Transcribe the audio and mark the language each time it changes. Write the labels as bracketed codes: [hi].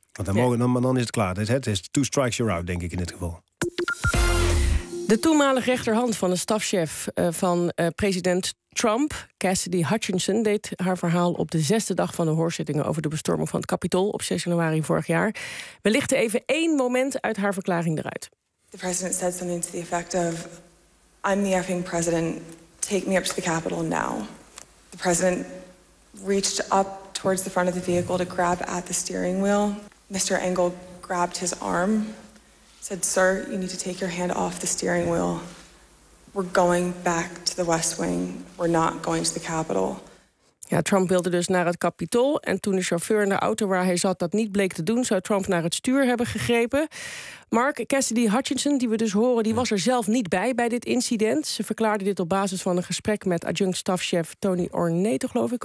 [nl] Want dan is het klaar. Het is [en] 2 strikes, you're out, [nl] denk ik in dit geval. De toenmalige rechterhand van de stafchef van president Trump, Cassidy Hutchinson, deed haar verhaal op de 6e dag van de hoorzittingen over de bestorming van het Capitool op 6 januari vorig jaar. We lichten even één moment uit haar verklaring eruit. [en] The president said something to the effect of, I'm the effing president, take me up to the Capitol now. The president reached up towards the front of the vehicle to grab at the steering wheel. Mr. Engel grabbed his arm. Said, sir, you need to take your hand off the steering wheel. We're going back to the West Wing. We're not going to the Capitol. [nl] Ja, Trump wilde dus naar het Capitool. En toen de chauffeur in de auto waar hij zat dat niet bleek te doen, zou Trump naar het stuur hebben gegrepen. Mark, Cassidy Hutchinson, die we dus horen, die was er zelf niet bij dit incident. Ze verklaarde dit op basis van een gesprek met adjunct-stafchef Tony Ornato, geloof ik.